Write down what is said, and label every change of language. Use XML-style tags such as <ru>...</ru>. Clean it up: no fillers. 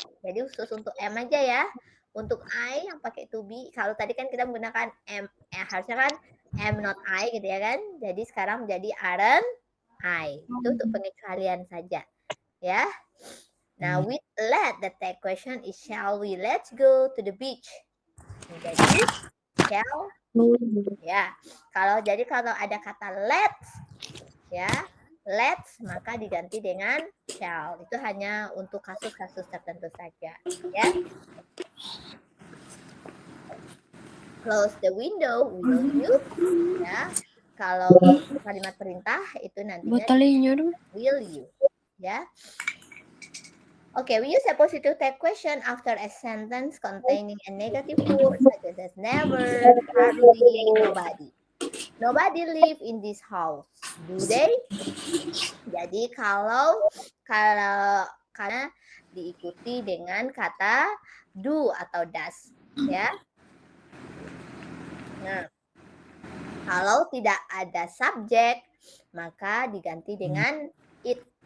<id>Jadi khusus untuk am aja ya. Untuk I yang pakai to be, kalau tadi kan kita menggunakan am, harusnya kan am not I gitu ya kan. Jadi sekarang menjadi aren't I. Itu untuk pengecualian saja. Ya.</id> <en>Now with let, the tag question is shall we let's go to the beach.</en> <id>Jadi shall ya. Kalau ada kata let's ya, let's maka diganti dengan shall. Itu hanya untuk kasus-kasus tertentu saja ya.</id> <en>Close the window, will you?</en> <id>Ya. Kalau kalimat perintah itu nantinya will you ya.</id> <en>Okay, we use a positive tag question after a sentence containing a negative word such as never, hardly, nobody. Nobody live in this house, do they?</en> <id>Jadi kalau karena diikuti dengan kata do atau does, ya. Nah, kalau tidak ada subjek, maka diganti dengan it.</id>